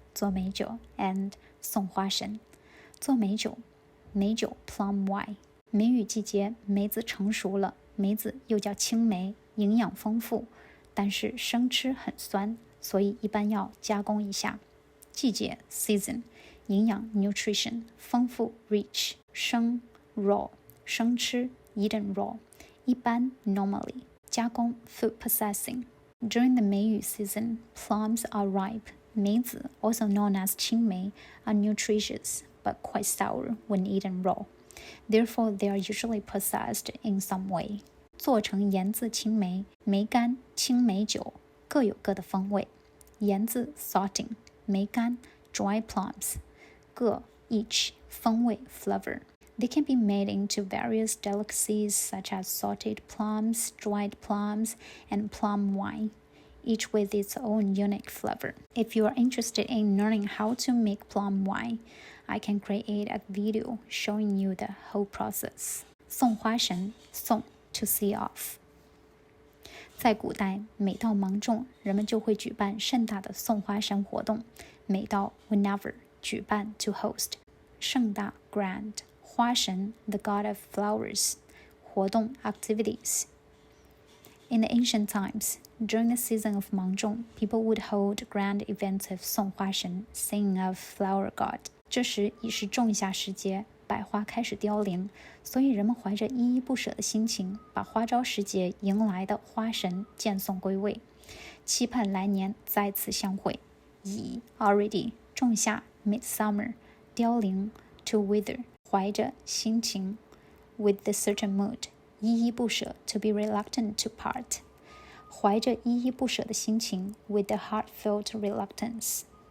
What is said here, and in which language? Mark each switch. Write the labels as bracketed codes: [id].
[zh] 做美酒 and 送花神，做美酒，美酒 plumwne。梅雨季节，梅子成熟了，梅子又叫青梅，营养丰富，但是生吃很酸，所以一般要加工一下。 [en] 季节 season， 营养 nutrition， 丰富 rich， 生 raw， 生吃 eaten raw， 一般 normally， 加工 food processing。During the 梅雨 season, plums are ripe. 梅子 also known as 青梅 are nutritious but quite sour when eaten raw. Therefore, they are usually processed in some way. [zh] 做成盐渍青梅、梅干、青梅酒各有各的风味。 [en] 盐渍 salting， 梅干 dry plums， 各 each 风味 flavor。They can be made into various delicacies such as salted plums, dried plums, and plum wine, each with its own unique flavor. If you are interested in learning how to make plum wine, I can create a video showing you the whole process. 送花神，送 to see off. [zh] 在古代，每到芒种，人们就会举办盛大的送花神活动。 [en] 每到 whenever 举办 to host， 盛大 grand， 花神 the god of flowers， 活动 activities。 In the ancient times, during the season of Mangzhong, people would hold grand events of 送花神 singing of flower god. [zh] 这时已是仲夏时节，百花开始凋零，所以人们怀着依依不舍的心情，把花朝时节迎来的花神荐送归位，期盼来年再次相会。 [en] 以 already 仲夏 midsummer 凋零 to wither 怀着心情 with the certain mood 依依不舍 to be reluctant to part 怀着依依不舍的心情 with the heartfelt reluctance。